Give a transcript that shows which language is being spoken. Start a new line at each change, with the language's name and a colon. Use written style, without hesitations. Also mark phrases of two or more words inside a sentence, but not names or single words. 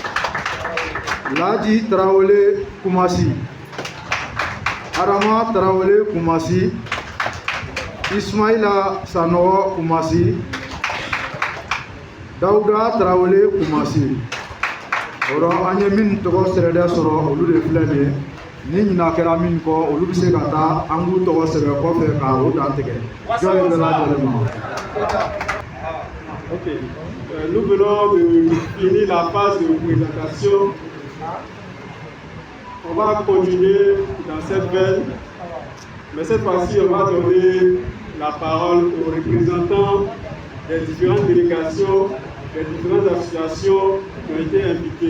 Bambara: Ladi Traoré Koumassi. Arama Traoré Koumassi. Ismaïla Sanoa Koumassi. Daouda Traoré Koumassi. Oro anye min togo serede soro olu de filɛ ni ɲina kɛra min kɔ olu bɛ se ka taa an k'u tɔgɔ sɛbɛn kɔfɛ ka o dan tigɛ jɔn ye bɛɛ lajɛlen ma.
French: Ok, nous venons de finir la phase de présentation. On va continuer dans cette veine, mais cette fois-ci on va donner la parole aux représentants des différentes délégations, des différentes associations qui ont été impliquées.